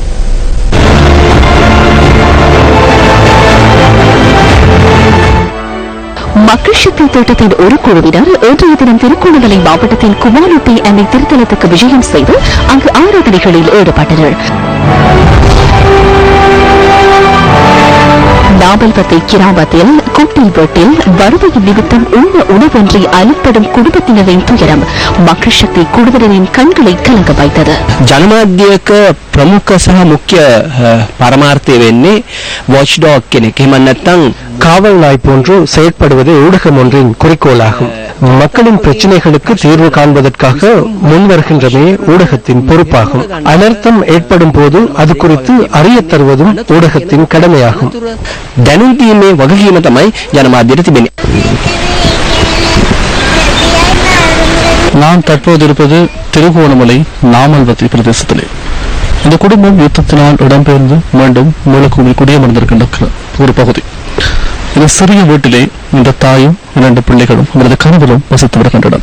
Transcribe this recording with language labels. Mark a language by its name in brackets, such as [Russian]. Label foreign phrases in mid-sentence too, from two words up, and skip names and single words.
[Tamil] மக்கள் சக்தி திட்டத்தின் ஒரு குழுவினர் இன்றைய தினம் திருகோணமலை மாவட்டத்தின் குமாரப்பை அன்னை திருத்தலத்துக்கு விஜயம் செய்து அங்கு ஆராதனைகளில் ஈடுபட்டனர். நாவல்பத்தை கிராமத்தில் குட்டில் வீட்டில் வறுமையின் நிமித்தம் உணவின்றி அலிப்படும் குடும்பத்தினரின் துயரம் மக்கள் சக்தி குழுவினரின் கண்களை கலங்க வைத்தது. [Sinhala] ජනමාධ්‍යක ප්‍රමුඛ සහ මුඛ්‍ය පරමාර්ථය වෙන්නේ வாட்ச்டாக் කෙනෙක්. එහෙම නැත්නම් [Tamil] காவல் நாய் போன்று செயற்படுவது ஊடகம் ஒன்றின் குறிக்கோளாகும். மக்களின் பிரச்சனைகளுக்கு தீர்வு காண்பதற்காக முன்வருகின்றமே ஊடகத்தின் பொறுப்பாகும். அனர்த்தம் ஏற்படும் போது அது குறித்து அறிய தருவதும் ஊடகத்தின் கடமையாகும். [Sinhala] දැනුම් දීමේ වගකීම තමයි ජනමාධ්‍යට තිබෙන්නේ. [Tamil] நான் தற்போது இருப்பது திருகோணமலை நாமல்வத்தை பிரதேசத்திலே. இந்த குடும்பம் யுத்தத்தினால் இடம்பெயர்ந்து மீண்டும் மூலக்கூமில் குடியமர்ந்திருக்கின்ற ஒரு பகுதி. இந்த சிறிய வீட்டிலே இந்த தாயும் 2 பிள்ளைகளும் அவரது கணவரும் வசித்து வருகின்றனர்.